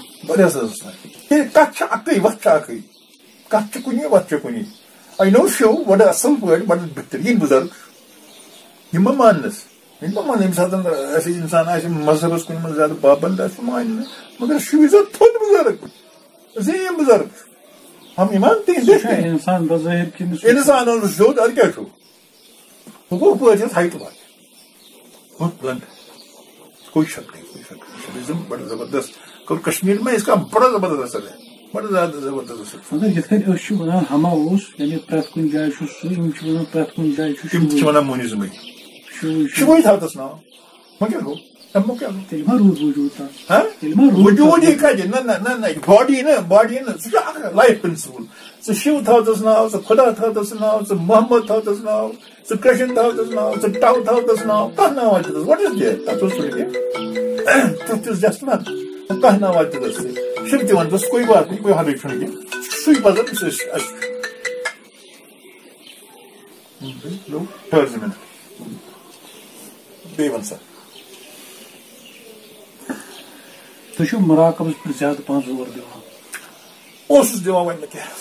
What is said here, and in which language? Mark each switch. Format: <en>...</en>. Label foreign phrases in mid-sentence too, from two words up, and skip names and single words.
<ks>واریاہ حدس تام کتھ چھِ اکٕے وتھ چھِ اکٕے کتھ چھِ کُنی وتھ چھِ کُنی</ks> <en>I know</en> <ks>شو بڑٕ اصل پٲٹھۍ بڑٕ بہتریٖن بُزرگ یِم ما ماننس یِم ما مان ییٚمہِ ساتہٕ اَسہِ اِنسان آسہِ مذہبس کُنہِ منٛز زیادٕ پابنٛد آسہِ سُہ مانہِ نہٕ مگر شِوِزم تھوٚد بُزرگ عظیٖم بُزرگ ہم ایمان تِہنٛدِ انسان بظٲہر کِنہٕ انسان سیوٚد اَدٕ کیٛاہ چھُ سُہ گوٚو پٲٹھۍ ہایٹہٕ واتہِ بلند</ks> <ur>کوئی شک نہیں</ur> <ks>شِوِزم بڑٕ زبردست کوٚر کشمیٖر</ks> <ur>میں اس کا بڑا زبردست اثر ہے بڑا زیادہ زبردست اثر</ur> <ks>مگر یِتھ کٔنۍ أسۍ چھِ وَنان ہما اوس یعنی پرٛٮ۪تھ کُنہِ جایہِ چھُ سُہ یِم چھِ وَنان پرٛٮ۪تھ کُنہِ جایہِ چھُ تِم چھِ وَنان مونِزمٕے شِوٕے تھاو تس ناو وۄنۍ کیٛاہ گوٚو اَمیُک کیٛاہ گوٚو تیٚلہِ ما روٗد وجوٗد تتھ وجوٗد یہِ کتہِ نہ باڈی نہ سُہ چھُ اکھ</ks> <en>life principle</en> <ks>ژٕ شِو تھاو تس ناو ژٕ خۄدا تھاو تس ناو ژٕ محمد تھاو تس ناو ژٕ کرشن تھاو تس ناو ژٕ ٹو تھاو تس ناو کانٛہہ ناو واتہِ تس</ks> <en>what is there</en> <ks>تتھ اوس تیُتھ چھُس جسٹ نا کانٛہہ ناو واتہِ تس شِو تہِ وَن تس</ks> <ur>کوئی بات نہیں کوئی حرج</ur> <ks>چھُنہٕ کینٛہہ سُے پزن ٹھٔہر زٕ مِنٹ بیٚیہِ وَن سا تُہۍ چھِو مُراقبس پٮ۪ٹھ زیادٕ پہن زور دِوان اوسُس دِوان وۄنۍ نہٕ کینٛہہ</ks>